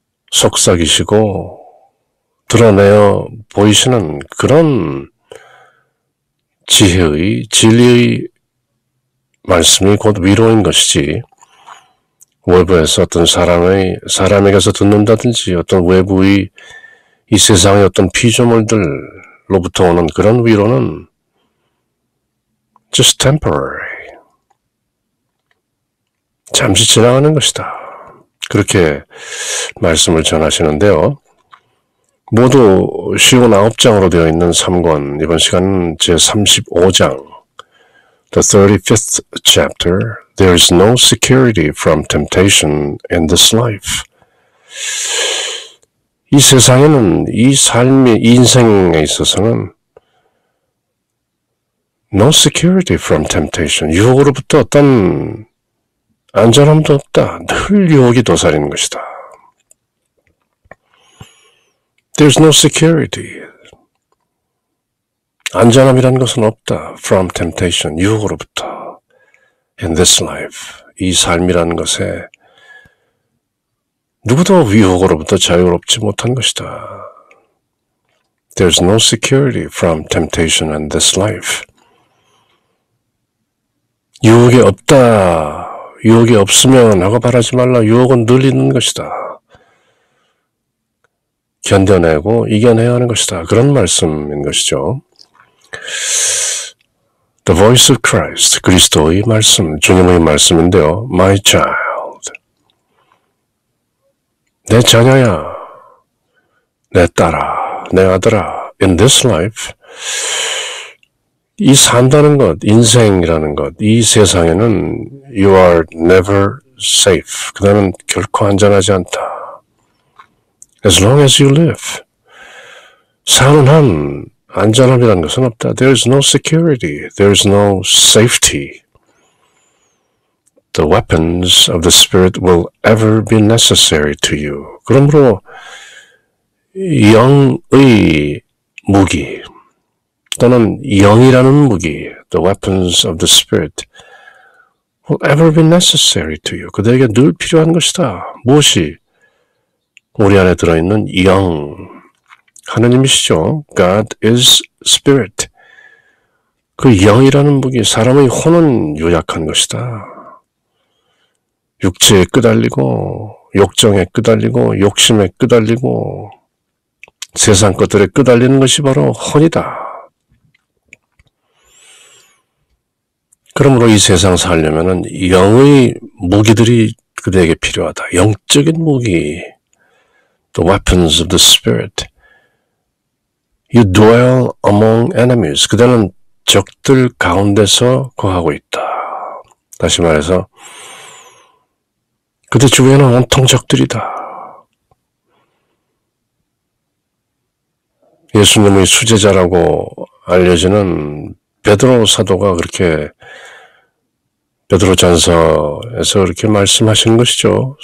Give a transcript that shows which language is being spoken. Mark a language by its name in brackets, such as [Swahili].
[Korean] 속삭이시고 드러내어 보이시는 그런 지혜의, 진리의 말씀이 곧 위로인 것이지, 외부에서 어떤 사람에게서 듣는다든지 어떤 외부의 이 세상의 어떤 피조물들로부터 오는 그런 위로는 [English] just temporary, [Korean] 잠시 지나가는 것이다. 그렇게 말씀을 전하시는데요. 모두 쉬운 9장으로 되어 있는 3권, 이번 시간은 제35장, [English] The 35th chapter, There is no security from temptation in this life. [Korean] 이 세상에는, 이 삶의, 이 인생에 있어서는 [English] no security from temptation, [Korean] 유혹으로부터 어떤 안전함도 없다. 늘 유혹이 도사리는 것이다. [English] There's no security. [Korean] 안전함이라는 것은 없다. [English] From temptation, [Korean] 유혹으로부터. [English] In this life, [Korean] 이 삶이라는 것에 누구도 유혹으로부터 자유롭지 못한 것이다. [English] There's no security from temptation in this life. [Korean] 유혹이 없다. 유혹이 없으면 하고 바라지 말라. 유혹은 늘 있는 것이다. 견뎌내고 이겨내야 하는 것이다. 그런 말씀인 것이죠. [English] The voice of Christ, [Korean] 그리스도의 말씀, 주님의 말씀인데요. [English] My child, [Korean] 내 자녀야, 내 딸아, 내 아들아, [English] in this life, [Korean] 이 산다는 것, 인생이라는 것, 이 세상에는 [English] you are never safe. [Korean] 그다음은 결코 안전하지 않다. [English] As long as you live. [Korean] 사는 한 안전함이라는 것은 없다. [English] There is no security. There is no safety. The weapons of the Spirit will ever be necessary to you. [Korean] 그러므로 영의 무기 또는 영이라는 무기, [English] the weapons of the Spirit, will ever be necessary to you. [Korean] 그들에게 늘 필요한 것이다. 무엇이? 우리 안에 들어있는 영, 하느님이시죠. [English] God is Spirit. [Korean] 그 영이라는 무기, 사람의 혼은 요약한 것이다. 육체에 끄달리고, 욕정에 끄달리고, 욕심에 끄달리고, 세상 것들에 끄달리는 것이 바로 혼이다. 그러므로 이 세상 살려면은 영의 무기들이 그대에게 필요하다. 영적인 무기. [English] The weapons of the Spirit. You dwell among enemies. [Korean] 그대는 적들 가운데서 거하고 있다. 다시 말해서 그대 주위에는 온통 적들이다. 예수님의 수제자라고 알려지는 베드로 사도가 그렇게 베드로전서에서 그렇게 말씀하시는 것이죠.